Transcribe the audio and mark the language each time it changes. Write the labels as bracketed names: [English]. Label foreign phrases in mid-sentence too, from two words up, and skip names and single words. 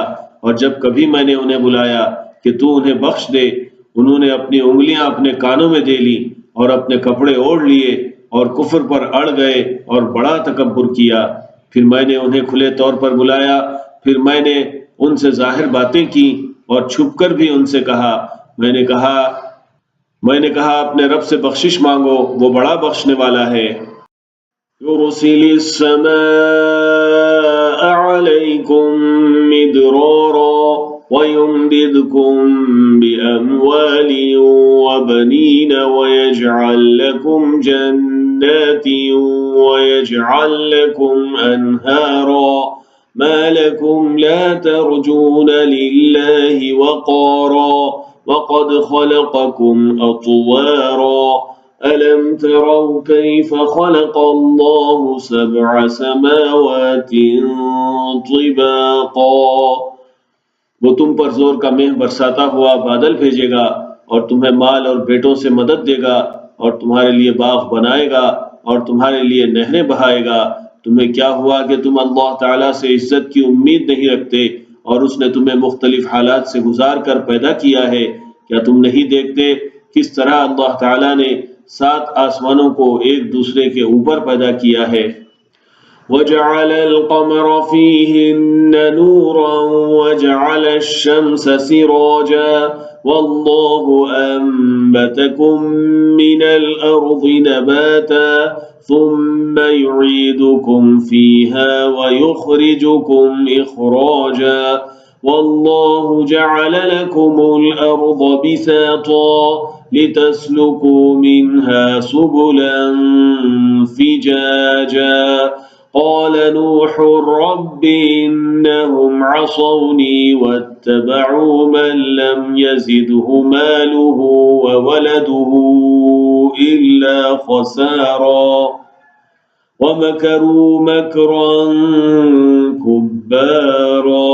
[Urdu] اور جب کبھی میں نے انہیں بلایا کہ تو انہیں بخش دے، انہوں نے اپنی انگلیاں اپنے کانوں میں دے لی اور اپنے کپڑے اوڑھ لیے اور کفر پر اڑ گئے اور بڑا تکبر کیا. پھر میں نے انہیں کھلے طور پر بلایا، پھر میں نے ان سے ظاہر باتیں کی اور چھپ کر بھی ان سے کہا. میں نے کہا اپنے رب سے بخشش مانگو، وہ بڑا بخشنے والا ہے. [Arabic] يرسل السماء عليكم مدرارا ويمددكم بأموال و بنين ويجعل لكم جنات ويجعل لكم أنهارا ما لكم لا ترجون لله وقارا وقد خلقكم أطوارا ألم تروا كيف خلق الله سبع سماوات طباقا. [Urdu] وہ تم پر زور کا مینہ برساتا ہوا بادل بھیجے گا اور تمہیں مال اور بیٹوں سے مدد دے گا اور تمہارے لیے باغ بنائے گا اور تمہارے لیے نہریں بہائے گا. تمہیں کیا ہوا کہ تم اللہ تعالیٰ سے عزت کی امید نہیں رکھتے اور اس نے تمہیں مختلف حالات سے گزار کر پیدا کیا ہے. کیا تم نہیں دیکھتے کس طرح اللہ تعالیٰ نے 7 آسمانوں کو ایک دوسرے کے اوپر پیدا کیا ہے. [Arabic] وجعل القمر فيهن نورا وجعل الشمس سراجا والله أنبتكم من الأرض نباتا ثم يعيدكم فيها ويخرجكم إخراجا والله جعل لكم الأرض بساطا لتسلكوا منها سبلا فجاجا. قال نوح رب إنهم عصوني واتبعوا من لم يزده ماله وولده إلا خسارا ومكروا مكرا كبارا.